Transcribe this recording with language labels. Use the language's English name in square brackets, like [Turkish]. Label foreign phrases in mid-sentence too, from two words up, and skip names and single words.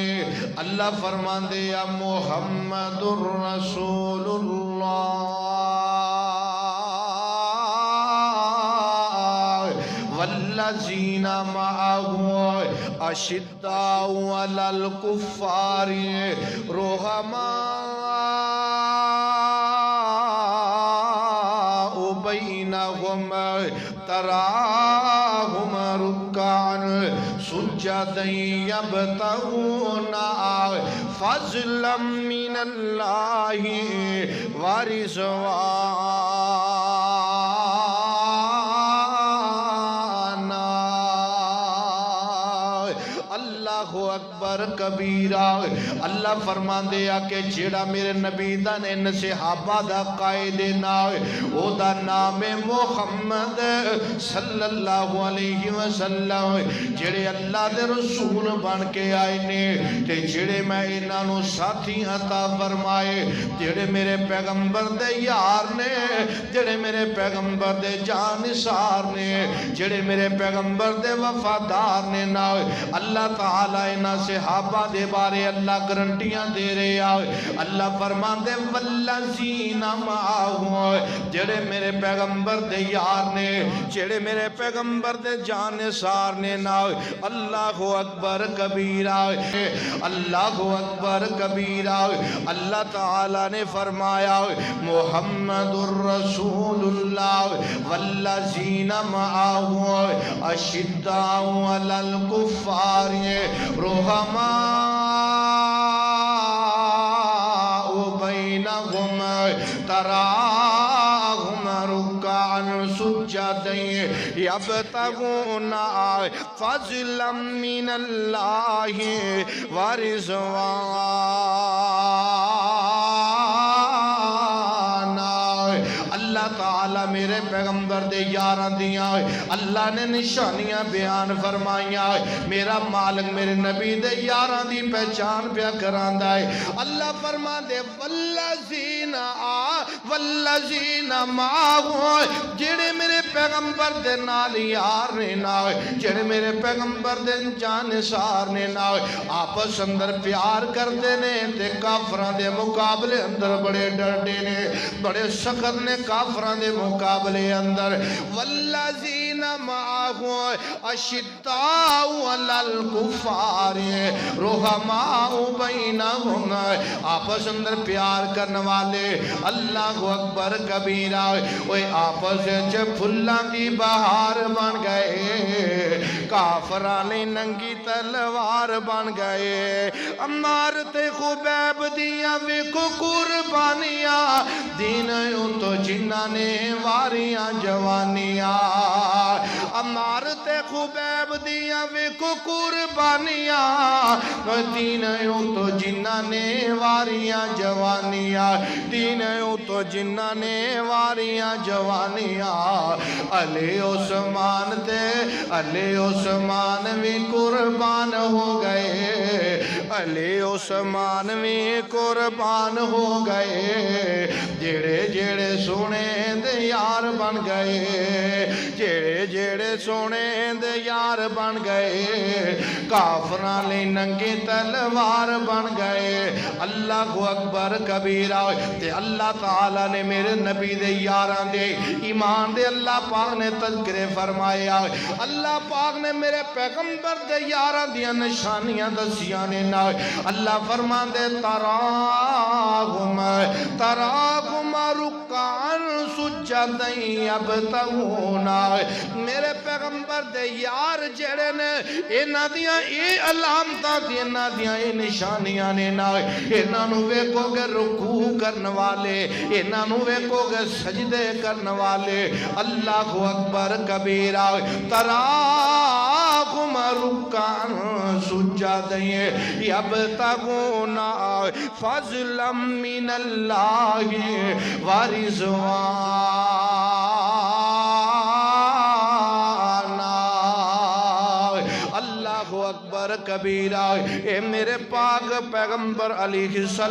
[Punjabi] اللہ فرمان دے [Arabic] یا محمد الرسول اللہ والذین معاہو اشداء علی الکفار رحماء بینہم تراہم رکعا سجدا یبتغون فضلا من اللہ ورضوانا. اللہ اکبر کبیرہ. [Punjabi] اللہ فرمان دیا کہ جیڑا میرے نبی دا نے صحابہ دا قائد نام او دا نام محمد [Arabic] صلی اللہ علیہ وسلم، [Punjabi] جیڑے اللہ دے رسول بن کے آئے نے تے جیڑے میں انہوں ساتھی عطا فرمائے، جیڑے میرے پیغمبر دے یار نے، جیڑے میرے پیغمبر دے جانثار نے، جیڑے میرے پیغمبر دے وفادار نے نا. اللہ تعالیٰ انہاں صحابہ دے بارے اللہ گارنٹیاں دے رہے آئے. اللہ فرمان دے [Arabic] والذین معاہو [Punjabi] جڑے میرے پیغمبر دے یار نے، جڑے میرے پیغمبر دے جانثار نے نا. [Arabic] اللہ اکبر کبیرہ، اللہ اکبر کبیرہ. [Urdu] اللہ تعالیٰ نے فرمایا [Arabic] محمد الرسول اللہ والذین معاہو اشداء علی الکفار رحماء بینہم تراہم رکعا سجدا یبتغون فضلا من اللہ ورضوانا. [Punjabi] اللہ تعالیٰ میرے پیغمبر دے یاران دیاں اللہ نے نشانیاں بیان فرمائیاں. میرا مالک میرے نبی دے یاران دی پہچان پیا کران دائے. اللہ فرما دے [Arabic] والذین والذین معه [Punjabi] جڑے میرے پیغمبر دے نال یار نے نال جڑے میرے پیغمبر دے جانثار نے نال آپس اندر پیار کردے نے تے کافراں دے مقابلے اندر بڑے ڈرتے نے بڑے سخت نے کافراں دے مقابلے اندر والذین [Arabic] معه اشداء علی الکفار رحماء بینہم [Punjabi] آپس اندر پیار کرنے والے [Arabic] اللہ اکبر کبیرہ [Punjabi] اوے آپس چ پھلاں دی بہار بن گئے کافرانے ننگی تلوار بن گئے عمار تے خبیب دیاں ویکھو قربانیاں دین تو جنہاں نے واریاں جوانیاں عمار تے خبیب دیاں ویکھو قربانیاں دین تو جنہاں نے واریاں جوانیاں دین تو جنہاں نے واریاں جوانیاں علی عثمان تے علی عثمان بھی قربان ہو گئے علی عثمان بھی قربان ہو گئے جڑے جڑے سونے دے یار بن گئے جڑے جڑے سونے دے یار بن گئے کافراں لئی ننگی تلوار بن گئے [Arabic] اللہ اکبر کبیرہ [Punjabi] تے اللہ تعالیٰ نے میرے نبی دے یاراں دے ایمان دے اللہ پاک نے تذکرے فرمایا اللہ پاک نے میرے پیغمبر دے یاراں دیاں نشانیاں دسیاں نے نا اللہ فرمان دے [Arabic] تراہم رکعن سجدن یبتغون [Punjabi] میرے پیغمبر دے یار جڑے نے انہاں دیاں اے علامتاں تے انہاں دیاں اے نشانیاں نے نا انہاں نو ویکھو گے رکوع کرنے والے انہاں نو ویکھو گے سجدے کرنے والے [Arabic] اللہ اکبر کبیرہ تراہم رکعن سجدن یبتغون فضلا من اللہ ورضوانا اللہ اکبر کبیرہ [Punjabi] اے میرے پاک پیغمبر علیہ